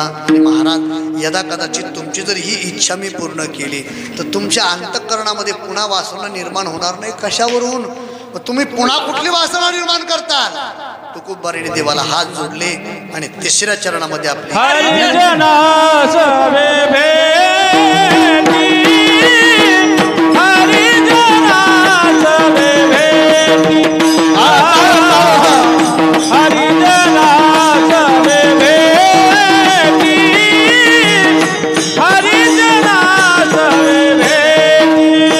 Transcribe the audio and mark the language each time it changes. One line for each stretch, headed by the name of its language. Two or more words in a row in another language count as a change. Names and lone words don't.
Marathi: आणि महाराज यदा कदाचित तुमची जर ही इच्छा मी पूर्ण केली तर तुमच्या अंतःकरणामध्ये पुन्हा वासना निर्माण होणार नाही. कशावरून? तुम्ही पुन्हा कुठली वासना निर्माण करताल? तुकोबाराने देवाला हात जोडले आणि तिसऱ्या चरणामध्ये आपले हरिजना सवे भेटी, हरिजना सवे भेटी, हरिजना सवे भेटी, हरिजना सवे भेटी,